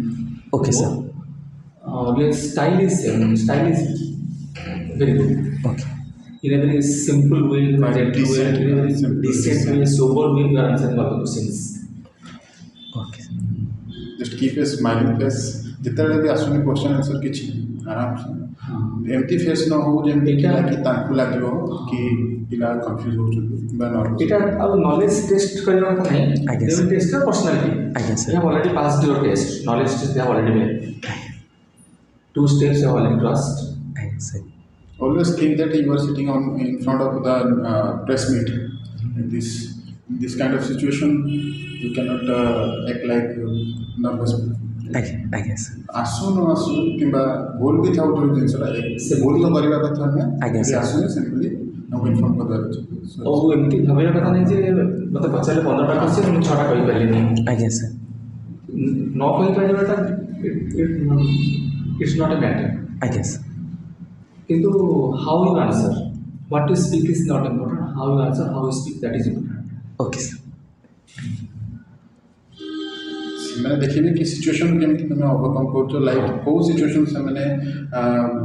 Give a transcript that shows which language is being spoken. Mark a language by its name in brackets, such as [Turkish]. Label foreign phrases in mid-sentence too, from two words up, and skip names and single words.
[English] Okay, sir. Your style is same. Style is very good. Okay. In a very simple way, in a Quite gentle way, decent, in a very simple, decent way, sober way, you are answering all the questions. Okay. Just keep a smiling face. [Odia] ଯେତେବେଳେ ବି ଆସୁନି [English] question answer [Odia] କିଛି ଆରାମସେ ଏମିତି ଫେସ୍ ନ ହଉ ଯେମିତି କି ତାଙ୍କୁ ଲାଗିବ କି ପିଲା କନଫ୍ୟୁଜ୍ ହେଉଛନ୍ତି କିମ୍ବା ନର୍ଭସ୍। ଏଇଟା ଆଉ [English] knowledge test [Odia] କରିବା କଥା ନାହିଁ। ଆଜ୍ଞା [English] they will test your personality. [Odia] ଆଜ୍ଞା sir. [English] You have already passed your test. Knowledge test they have already made. 2 steps you have already crossed. Aye, sir. Always think that you are sitting in front of the press meet. In this kind of situation, you cannot act like nervous. [Odia] ଆଜ୍ଞା sir. ଆସୁ ନ ଆସୁ କିମ୍ବା ଭୁଲ ବି ଥାଉ ଯେଉଁ ଜିନିଷଟା ସେ ଭୁଲ ତ କରିବା କଥା ନୁହେଁ। ଆଜ୍ଞା ଯଦି sir. ଆସୁନି ସେମିତି ଆମକୁ ଇନଫର୍ମ କରିବାର ଅଛି। ଆଉ ଏମିତି ଭାବିବା କଥା ନାହିଁ ଯେ ମୋତେ ପଚାରିଲେ 15ଟା କ୍ୱେଶ୍ଚନ୍ ମୁଁ 6ଟା କହିପାରିଲିନି। ଆଜ୍ଞା sir. ନ କହିପାରିବାଟା [English] it's not a matter. [Odia] ଆଜ୍ଞା sir. [English] କିନ୍ତୁ how you answer, what you speak is not important. How you answer, how you speak, that is important. Okay sir. [Odia] ସେମାନେ ଦେଖିବେ କି ସିଚୁଏସନ୍ କେମିତି ତମେ ଓଭରକମ୍ କରୁଛ ଲାଇକ୍ କେଉଁ ସିଚୁଏସନ୍ ସେମାନେ